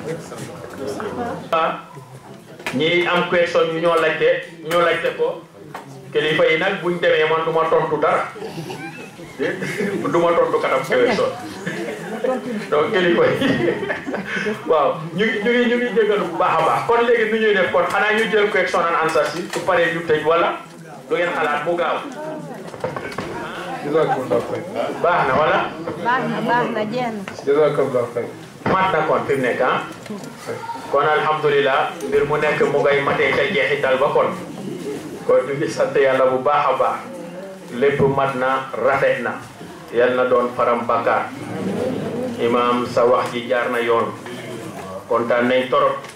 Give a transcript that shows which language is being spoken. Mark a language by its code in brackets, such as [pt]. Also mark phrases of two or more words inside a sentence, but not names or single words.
[wo] ñi am question yu ñoo laajte ko kilifa yi nag buñ demee man duma tontu dara duma tontu katam question donc kilifa yi waaw ñu ngi jégalu bu baax a baax kon léegi nu ñuy def kon xanaa ñu jël [en] question and answer [wo] si su paree ñu tëj wala lu ngeen xalaat mu gaaw baax na wala baax na jenn mat na kon fi mu nekk ah kon alhamdulilah mbir mu nekk mu ngay matee ca jeexital ba kon ñu ngi sant yàlla bu baax a baax lépp mat na rafet na yal na doon faram bakkaar imam sa wax ji jaar na yoon kontaan nañ torop